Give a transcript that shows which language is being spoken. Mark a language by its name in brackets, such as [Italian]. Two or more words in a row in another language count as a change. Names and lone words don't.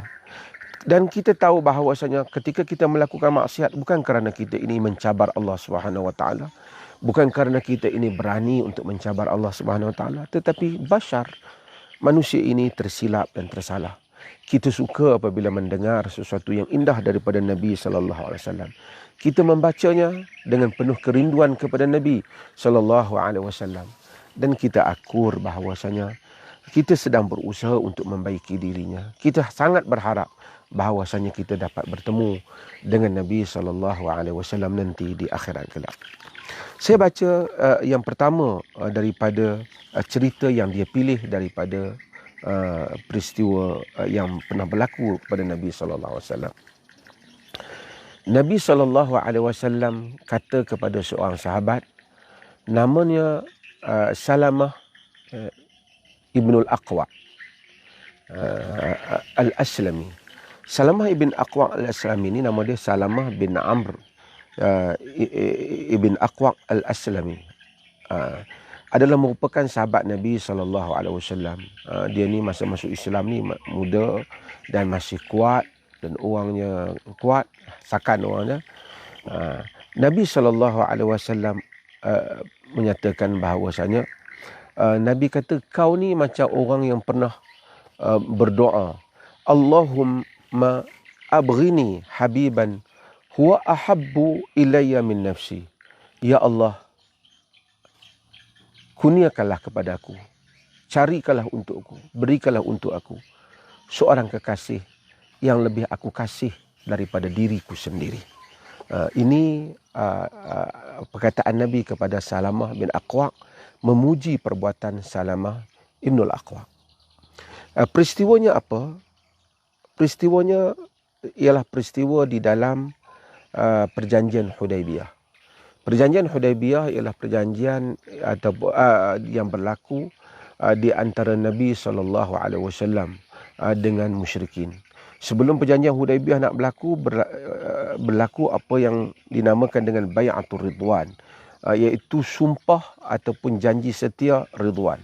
[Malay] Dan kita tahu bahawasanya ketika kita melakukan maksiat bukan kerana kita ini mencabar [Arabic] الله سبحانه وتعالى, [Malay] bukan kerana kita ini berani untuk mencabar [Arabic] الله سبحانه وتعالى, [Malay] tetapi bashar, manusia ini tersilap dan tersalah. Kita suka apabila mendengar sesuatu yang indah daripada Nabi [Arabic] صلى الله عليه وسلم. [Malay] Kita membacanya dengan penuh kerinduan kepada Nabi [Arabic] صلى الله عليه وسلم, [Malay] dan kita akur bahawasanya kita sedang berusaha untuk membaiki dirinya. Kita sangat berharap bahawasanya kita dapat bertemu dengan Nabi SAW nanti di akhirat kelak. Saya baca yang pertama daripada cerita yang dia pilih daripada peristiwa yang pernah berlaku kepada Nabi SAW. Nabi SAW kata kepada seorang sahabat, namanya Salamah Ibnul Aqwa Al-Aslami. Salamah ibn Aqwa Al-Aslami ini nama dia Salamah bin Amr ibn Aqwa Al-Aslami. Adalah merupakan sahabat Nabi SAW. Dia ni masa masuk Islam ni muda dan masih kuat, dan orangnya kuat, sakan orangnya. Nabi SAW menyatakan bahawasanya, Nabi kata, kau ni macam orang yang pernah berdoa, [Arabic] اللهم ابغني حبيبا هو أحب إلي من نفسي. [Malay] Ya Allah, kurniakanlah kepadaku, carikanlah untukku, berikanlah untuk aku seorang kekasih yang lebih aku kasih daripada diriku sendiri. Ini perkataan Nabi kepada Salamah bin Aqwa, memuji perbuatan Salamah Ibnul Aqwa. Peristiwanya apa? Peristiwanya ialah peristiwa di dalam perjanjian Hudaibiyah. Perjanjian Hudaibiyah ialah perjanjian atau yang berlaku di antara Nabi SAW dengan musyrikin. Sebelum perjanjian Hudaibiyah nak berlaku apa yang dinamakan dengan Bai'atul Ridwan, iaitu sumpah ataupun janji setia Ridwan.